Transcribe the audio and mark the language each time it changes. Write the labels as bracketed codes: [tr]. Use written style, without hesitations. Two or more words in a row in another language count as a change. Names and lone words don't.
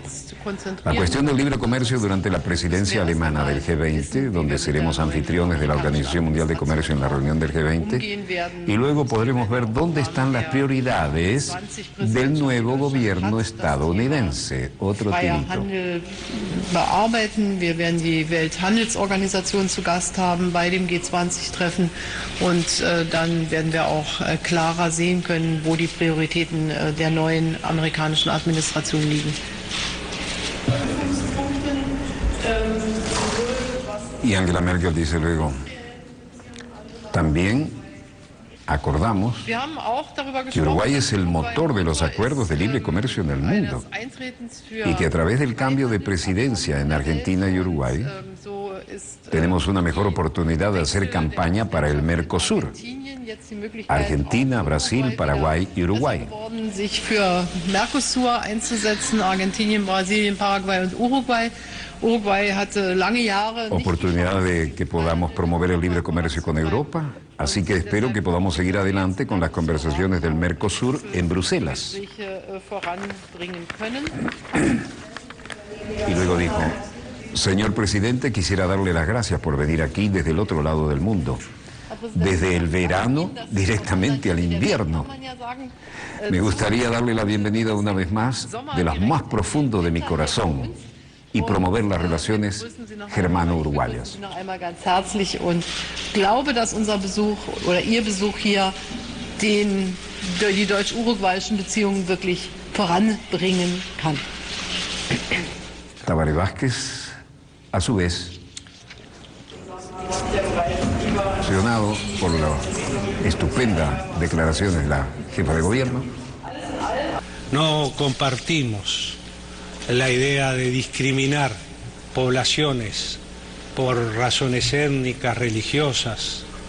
[es] La cuestión del libre comercio durante la presidencia alemana del G20, donde seremos anfitriones de la Organización Mundial de Comercio en la reunión del G20, y luego podremos ver dónde están las prioridades del nuevo gobierno estadounidense. Otro tirito. [de] Wir werden die Welthandelsorganisation zu Gast haben bei dem G20-Treffen und dann werden wir auch klarer sehen können, wo die Prioritäten der neuen amerikanischen Administration liegen. [es] Y Angela Merkel dice luego: también acordamos que Uruguay es el motor de los acuerdos de libre comercio en el mundo y que a través del cambio de presidencia en Argentina y Uruguay tenemos una mejor oportunidad de hacer campaña para el Mercosur. Argentina, Brasil, Paraguay y Uruguay. [de] Sich für Mercosur einzusetzen, Argentinien, Brasilien, Paraguay und Uruguay. Uruguay hatte lange Jahre [es] oportunidad de que podamos promover el libre comercio con Europa, así que espero que podamos seguir adelante con las conversaciones del Mercosur en Bruselas. Y luego dijo: señor presidente, quisiera darle las gracias por venir aquí desde el otro lado del mundo, desde el verano directamente al invierno. Me gustaría darle la bienvenida una vez más de lo más profundo de mi corazón y promover las relaciones germano-uruguayas. [de] Ganz herzlich und glaube, dass unser Besuch oder Ihr Besuch hier die deutsch-uruguayischen Beziehungen wirklich voranbringen kann. [es] Tabaré Vázquez, a su vez, emocionado por la estupenda declaraciones de la jefa de gobierno. No compartimos la idea de discriminar poblaciones por razones étnicas, religiosas.